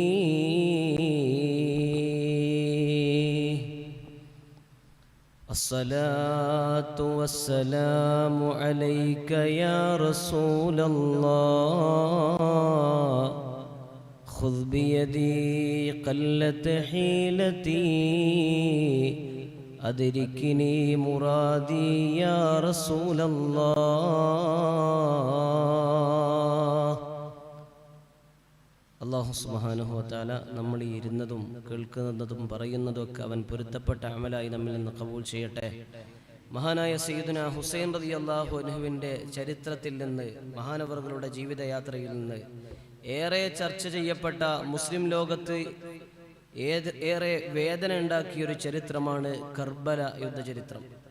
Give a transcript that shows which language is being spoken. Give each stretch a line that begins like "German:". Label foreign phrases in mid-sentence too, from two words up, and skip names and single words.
Arabic: الصلاة والسلام عليك يا رسول الله خذ بيدي قلت حيلتي أدركني مرادي يا رسول الله. الله سبحانه وتعالى
Malayalam: നമ്മൾ ഈ ഇരുന്നതും കേൾക്കുന്നതും പറയുന്നതും ഒക്കെ അവൻ പൊരുത്തപ്പെട്ട അമലായി നമ്മിൽ നിന്ന് ഖബൂൽ ചെയ്യട്ടെ. മഹാനായ സയ്യിദുനാ ഹുസൈൻ റളിയല്ലാഹു അൻഹുവിൻ്റെ ചരിത്രത്തിൽ നിന്ന്, മഹാനവറുകളുടെ ജീവിതയാത്രയിൽ നിന്ന് ഏറെ ചർച്ച ചെയ്യപ്പെട്ട, മുസ്ലിം ലോകത്ത് ഏറെ വേദന ഉണ്ടാക്കിയൊരു ചരിത്രമാണ് കർബല യുദ്ധചരിത്രം.